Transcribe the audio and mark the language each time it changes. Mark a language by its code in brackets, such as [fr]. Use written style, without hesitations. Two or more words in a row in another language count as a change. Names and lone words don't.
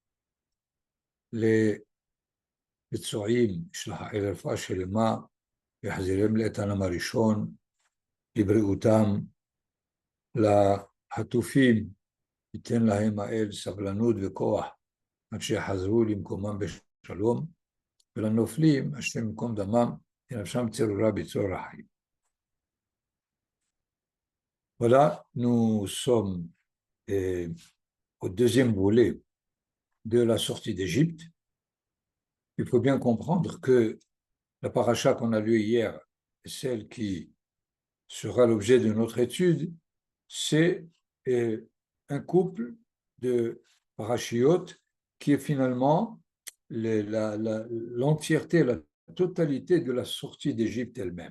[he] לפצועים רפואה שלמה, יחזירם לאיתנם הראשון, לבריאותם, לחטופים ייתן להם האל סבלנות וכוח עד שיחזרו למקומם בשלום, ולנופלים השם ייקום דמם ינפשם צרורה בצרור החיים. [fr] Voilà, nous sommes au deuxième volet de la sortie d'Égypte. Il faut bien comprendre que la paracha qu'on a lue hier, celle qui sera l'objet de notre étude, c'est un couple de parachiotes qui est finalement l'entièreté, la totalité de la sortie d'Égypte elle-même.